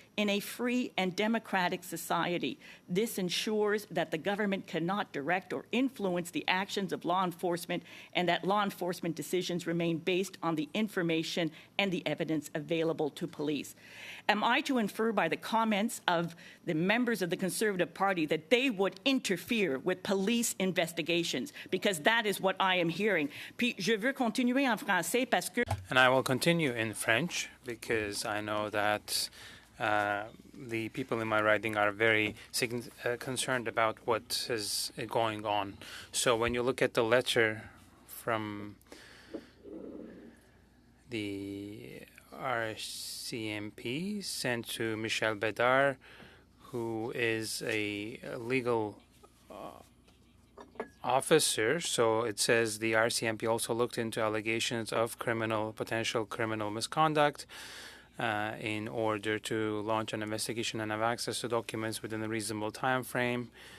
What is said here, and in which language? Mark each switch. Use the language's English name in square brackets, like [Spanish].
[English] In a free and democratic society, this ensures that the government cannot direct or influence the actions of law enforcement and that law enforcement decisions remain based on the information and the evidence available to police. Am I to infer by the comments of the members of the Conservative Party that they would interfere with police investigations? Because that is what I am hearing. [French] Puis je veux continuer en français parce que... [English] And I will continue in French because I know that the people in my riding are very concerned about what is going on. So when you look at the letter from the RCMP sent to Michel Bédard, who is a legal officer, so it says the RCMP also looked into allegations of potential criminal misconduct in order to launch an investigation and have access to documents within a reasonable time frame.